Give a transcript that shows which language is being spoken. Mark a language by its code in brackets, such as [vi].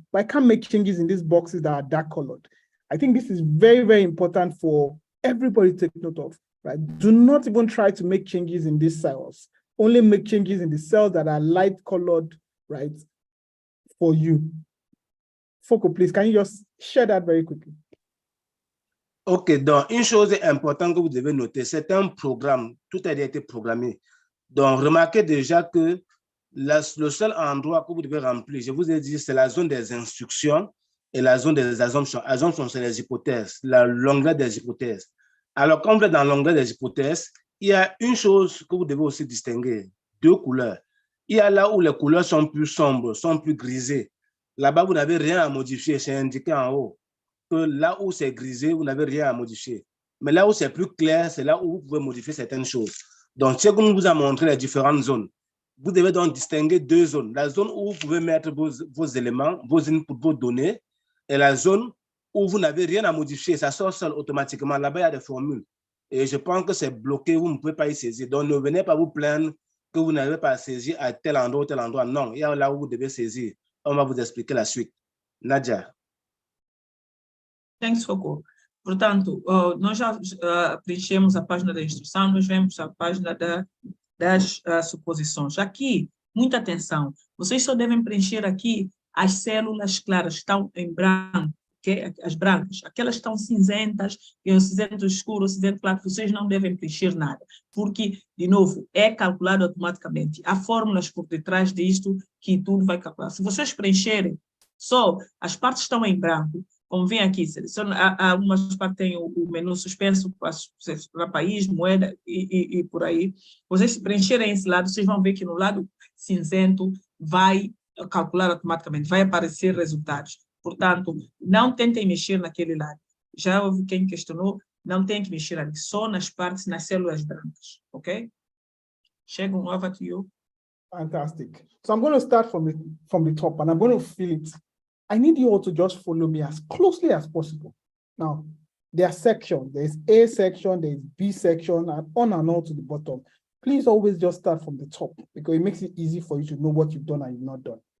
[en] But I can't make changes in these boxes that are dark colored. I think this is very, very important for everybody to take note of, right? Do not even try to make changes in these cells. Only make changes in the cells that are light colored, right? for you? Foco, please, can you just share that very quickly? [fr] Ok, donc une chose importante que vous devez noter, c'est un programme, tout a été programmé. Donc remarquez déjà que le seul endroit que vous devez remplir, je vous ai dit, c'est la zone des instructions et la zone des assumptions. Assumptions, c'est les hypothèses, la longueur des hypothèses. Alors, quand vous êtes dans la longueur des hypothèses, il y a une chose que vous devez aussi distinguer, deux couleurs. Il y a là où les couleurs sont plus sombres, sont plus grisées. Là-bas, vous n'avez rien à modifier, c'est indiqué en haut. Que là où c'est grisé, vous n'avez rien à modifier. Mais là où c'est plus clair, c'est là où vous pouvez modifier certaines choses. Donc, ce qu'on vous a montré les différentes zones. Vous devez donc distinguer deux zones. La zone où vous pouvez mettre vos éléments, vos inputs, vos données, et la zone où vous n'avez rien à modifier. Ça sort seul automatiquement. Là-bas, il y a des formules. Et je pense que c'est bloqué, vous ne pouvez pas y saisir. Donc, ne venez pas vous plaindre que vous n'avez pas saisi à tel endroit ou tel endroit. Non, il y a là où vous devez saisir. On va vous expliquer la suite. Nadia. [en] Thanks, Foco. [pt] Portanto, nós já preenchemos a página da instrução, nós vemos a página das suposições. Aqui, muita atenção, vocês só devem preencher aqui as células claras, que estão em branco, okay? As brancas, aquelas que estão cinzentas, e o cinzento escuro, o cinzento claro, vocês não devem preencher nada, porque, de novo, é calculado automaticamente. Há fórmulas por detrás disto que tudo vai calcular. Se vocês preencherem só as partes que estão em branco, como vem aqui, algumas partes têm o menu suspenso para país, moeda e por aí. Vocês se preencherem esse lado, vocês vão ver que no lado cinzento vai calcular automaticamente, vai aparecer resultados. Portanto, não tentem mexer naquele lado. Já houve quem questionou, não tem que mexer ali, só nas partes, nas células brancas, ok? [en] Chegam, over to you. Fantastic. So I'm going to start from the top and I'm going to fill it. I need you all to just follow me as closely as possible. Now, there are sections. There's A section, there's B section, and on to the bottom. Please always just start from the top because it makes it easy for you to know what you've done and you've not done.